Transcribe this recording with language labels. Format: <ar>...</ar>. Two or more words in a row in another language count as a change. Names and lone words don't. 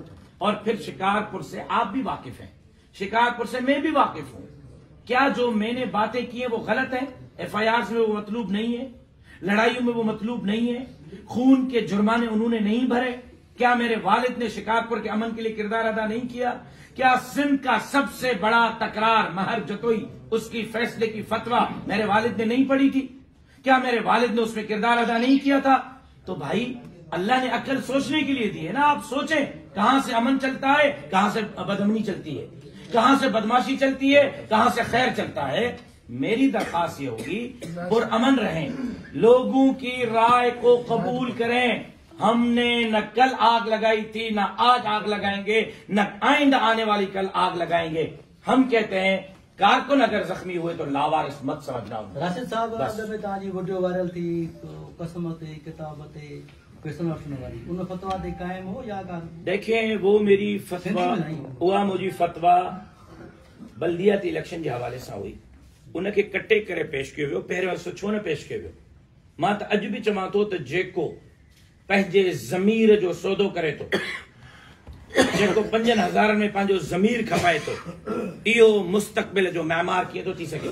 <ur>اور پھر شکارپور سے آپ بھی واقف ہیں، شکارپور سے میں بھی واقف ہوں. کیا جو میں نے باتیں کی ہے وہ غلط ہے؟ FIR میں وہ مطلوب نہیں ہے، لڑائیوں میں وہ مطلوب نہیں ہے، خون کے جرمانے انہوں نے نہیں بھرے. کیا میرے والد نے شکارپور کے امن کے لیے کردار ادا نہیں کیا? کیا سندھ کا سب سے بڑا تکرار مہر جتوئی اس کی فیصلے کی فتویٰ میرے والد نے نہیں پڑھی تھی? کیا میرے والد نے اس میں کردار ادا نہیں کیا تھا؟ تو بھائی اللہ نے عقل سوچنے کے لیے دی ہے نا. آپ سوچیں کہاں سے امن چلتا ہے، کہاں سے بدامنی چلتی ہے، کہاں سے بدمعاشی چلتی ہے، کہاں سے خیر چلتا ہے. میری درخواست یہ ہوگی پرامن رہیں، لوگوں کی رائے کو قبول کریں. ہم نے نہ کل آگ لگائی تھی، نہ آج آگ لگائیں گے، نہ آئندہ آنے والی کل آگ لگائیں گے. ہم کہتے ہیں کارکن اگر زخمی ہوئے تو لاوارث مت سمجھنا.</ur> <sd>राशिद साहब, में तव्हांजी वीडियो वायरल थी कसम ते किताब ते क्वेश्चन वठण वारी, उन फतवा ते कायम हो या कान?</sd> <ur>دیکھیے، وہ میری فتویٰ</ur> <sd>उहा मुंहिंजी फतवा बल्दियाती इलेक्शन जे हवाले सां हुई, उनखे कटे करे पेश कयो वियो। पहिरियों हिसो छो न पेश कयो वियो? मां त अॼु बि चवां थो त जेको पंहिंजे ज़मीर जो सौदो करे थो, जेको 5000 में पंहिंजो ज़मीर खपाए थो, इहो मुस्तक़बिल जो मैमार कीअं थो थी सघे?</sd>